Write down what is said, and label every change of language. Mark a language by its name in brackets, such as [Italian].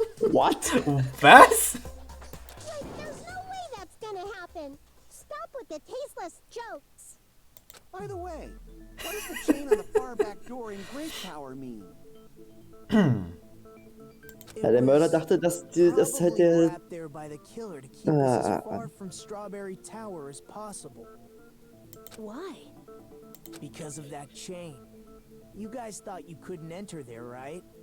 [English] What? [German] Was? [English] Wait, there's no way that's gonna happen. Stop with the tasteless jokes. By the way, what does the chain on the far back door in Grape Tower mean? [German] Ja, der Mörder dachte, dass das halt der... [English] Wrapped there by the killer to keep us as far from Strawberry Tower as possible. Why? Because of that chain. You guys thought you couldn't enter there, right?